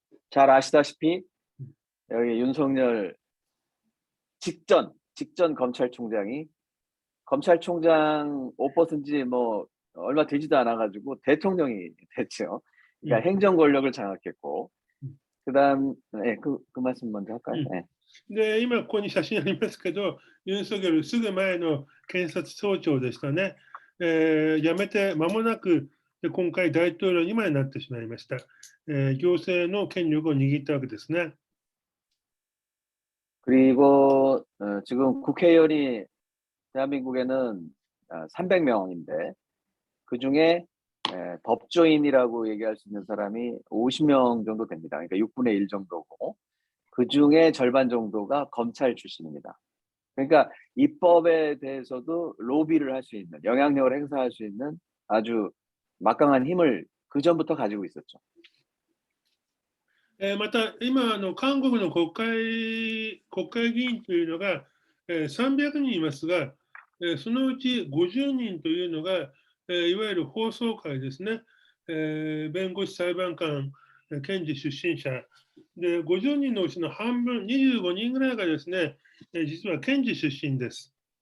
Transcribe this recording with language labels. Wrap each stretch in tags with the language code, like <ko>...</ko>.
<ko>잘 아시다시피 여기 윤석열 직전 검찰총장이 검찰총장 옷 벗은 지 뭐 얼마 되지도 않아 가지고 대통령이 됐죠. 그러니까 행정 권력을 장악했고 그다음 예, 그 말씀 먼저 할까요? 예.</ko> <ja>で、今ここに写真ありますけど、ユン・ソギョルすぐ前の検察総長でしたね。辞めて間もなく、今回大統領にまでなってしまいました。行政の権力を握ったわけですね。</ja> <ko>그리고 지금 국회의원이 대한민국에는 300명인데 그중에 법조인이라고 얘기할 수 있는 사람이 50명 정도 됩니다. 그러니까 6분의 1 정도고 그중에 절반 정도가 검찰 출신입니다. 그러니까 입법에 대해서도 로비를 할 수 있는, 영향력을 행사할 수 있는 아주 막강한 힘을 그전부터 가지고 있었죠.</ko> <ja>また、今韓国の国会議員というのが、300人いますが、そのうち50人というのが、いわゆる法曹界ですね、弁護士、裁判官、検事出身者で、50人のうちの半分、25人ぐらいがですね、実は検事出身です。</ja>